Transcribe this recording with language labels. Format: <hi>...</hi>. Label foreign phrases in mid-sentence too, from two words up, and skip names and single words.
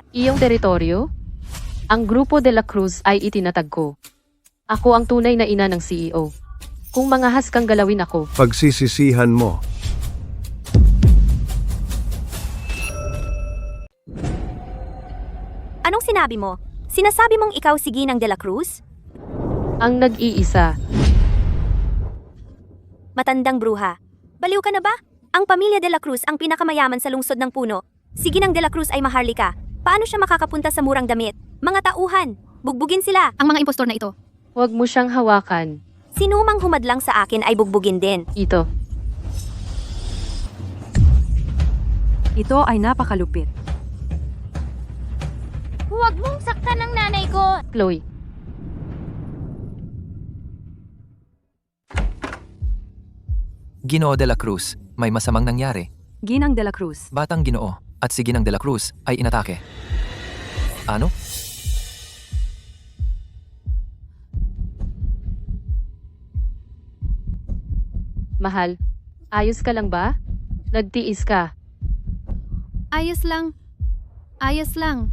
<tl>Iyong teritoryo? Ang Grupo de la Cruz ay itinatag ko. Ako ang tunay na ina ng CEO. Kung mangahas kang galawin ako, Pagsisisihan mo. Anong sinabi mo? Sinasabi mong ikaw si Ginang de la Cruz? ang nag-iisa. Matandang bruha. Baliw ka na ba? Ang pamilya de la Cruz ang pinakamayaman sa lungsod ng puno. Si Ginang de la Cruz ay maharlika. Paano siya makakapunta sa murang damit? Mga tauhan, bugbugin sila. Ang mga impostor na ito. Huwag mo siyang hawakan. Sinumang humadlang sa akin ay bugbugin din. Ito. Ito ay napakalupit. Huwag mong saktan ng nanay ko. Chloe. Ginoo de la Cruz, may masamang nangyari. Ginang de la Cruz. Batang Ginoo at si Ginang de la Cruz ay inatake. Ano? Mahal, ayos ka lang ba? Nagtiis ka. Ayos lang. Ayos lang.</tl>